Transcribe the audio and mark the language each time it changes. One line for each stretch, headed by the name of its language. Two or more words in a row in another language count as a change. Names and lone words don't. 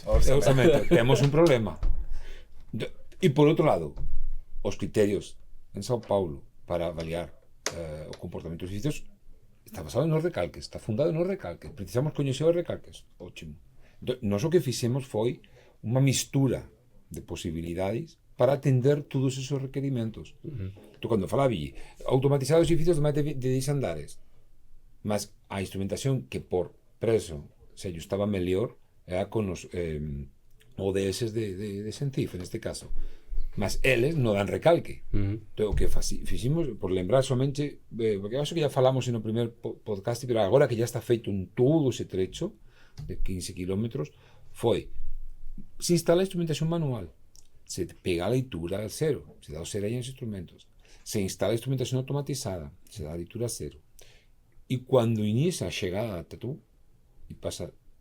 Portuguese: Exatamente, temos um problema. E por outro lado, os critérios em São Paulo para avaliar o comportamento dos edifícios está basado nos recalques, está fundado nos recalques. Precisamos conhecer os recalques. Ótimo. Nós o que fizemos foi uma mistura de possibilidades para atender todos esos requerimentos.
Galician: Tú cando falaba automatizar os edifícios de máis de 10 andares, mas a instrumentación que por preso se ajustaba mellor era con os ODS de Sentif, en este caso. Mas eles non dan recalque. Entón, o que fiximos, por lembrar somente, porque acho que já falamos no primer podcast, pero agora que já está feito en todo ese trecho de 15 kilómetros, foi se instala a instrumentación manual, se pega a leitura al cero, se dá o cero aí nos instrumentos, se instala a instrumentación automatizada, se dá a leitura a cero, e cando inicia a chegada ata tú e pasa